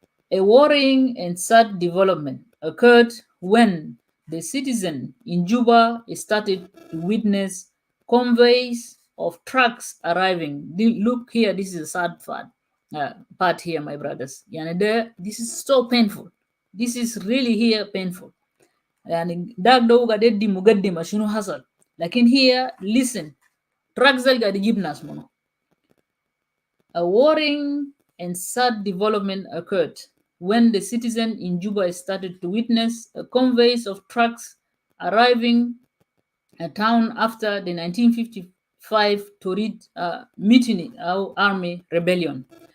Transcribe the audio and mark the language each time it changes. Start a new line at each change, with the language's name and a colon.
English: A worrying and sad development occurred when the citizens in Juba started to witness convoys of trucks arriving. Look here, this is a sad part here, my brothers. This is so painful. This is really here painful.
Arabic: يعني داك ده قاعد يدي مقدمة شنو حصل لكن
English: here listen trucks
Arabic: اللي قاعد يجيب ناس منه.
English: A worrying and sad development occurred when the citizens in Juba started to witness a convoys of trucks arriving a town after the 1955 Torit Mutiny Army Rebellion.